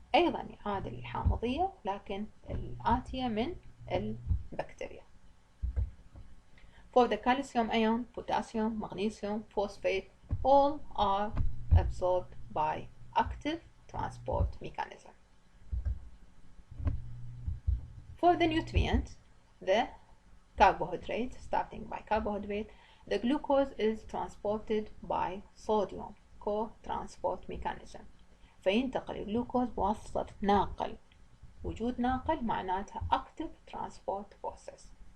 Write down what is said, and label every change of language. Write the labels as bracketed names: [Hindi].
[Arabic] أيضا إعادة الحامضية لكن الآتية من البكتيريا. [English] For the calcium ion, potassium, magnesium, phosphate, all are absorbed by active transport mechanism. For the nutrients, the carbohydrate, starting by carbohydrate, the glucose is transported by sodium co-transport mechanism. [Arabic] فينتقل الجلوكوز بواسطة ناقل. وجود ناقل معناتها [English] active transport process.